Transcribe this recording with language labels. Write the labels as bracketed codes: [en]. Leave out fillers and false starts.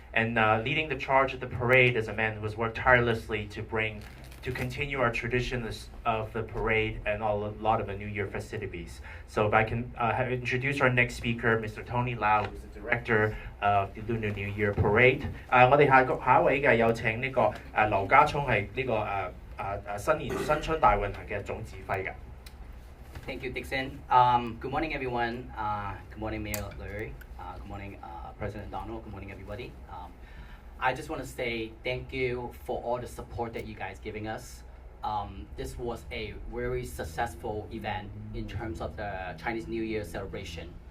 [en] And leading the charge of the parade is a man who has worked tirelessly to continue our tradition of the parade and a lot of the New Year festivities. So if I can introduce our next speaker, Mr. Tony Lau, who's the director of the Lunar New Year Parade. [yue] 我哋下一位嘅有請呢個劉家聰係呢個新春大運行嘅總指揮㗎。 [en] Thank you, Dixon. Good morning, everyone. Good morning, Mayor Lurie. Good morning, President Donald. Good morning, everybody. I just want to say thank you for all the support that you guys giving us. This was a very successful event in terms of the Chinese New Year celebration.